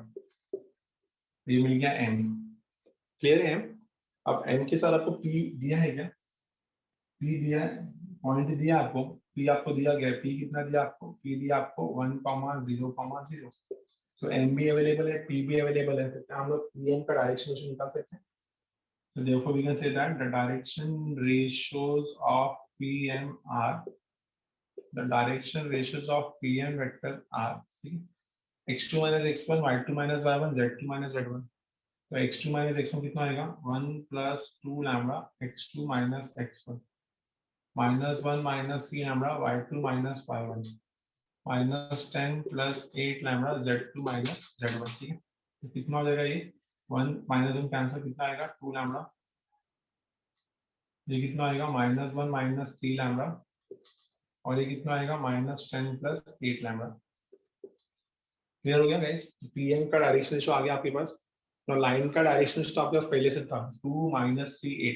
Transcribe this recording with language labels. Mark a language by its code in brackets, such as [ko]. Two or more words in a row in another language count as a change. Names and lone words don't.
[hi] ये मिल गया m. क्लियर है? अब m के साथ आपको p दिया है क्या? p दिया है, पॉइंट दिया आपको, p आपको दिया गया. p कितना दिया आपको? p दिया आपको 1,0,0. तो m भी अवेलेबल है, p भी अवेलेबल है. तो क्या हम लोग pn का डायरेक्शन निकाल सकते हैं? [en] So therefore we can say that the direction ratios of PM are the direction ratios of PM vector are x2 minus x1, y2 minus y1, z2 minus z1. [hi] तो [en] x2 minus x1 [hi] कितना आएगा? [en] 1 plus 2 lambda x2 minus x1 -1 minus 3 lambda y2 minus y1 -10 plus 8 lambda z2 minus z1. [hi] ठीक है. तो कितना हो जाएगा ये? 1 -1 कैंसिल, कितना आएगा? 2 lambda. ये कितना आएगा? [en] -1 minus 3 lambda [hi] और ये कितना आएगा? [en] -10 plus 8 lambda. [hi] क्लियर हो गया गाइस? पीएम का [en] direction ratio [hi] आ गया आपके पास. तो लाइन का [en] direction ratio [hi] आपके पास पहले से था 2 - 3 8.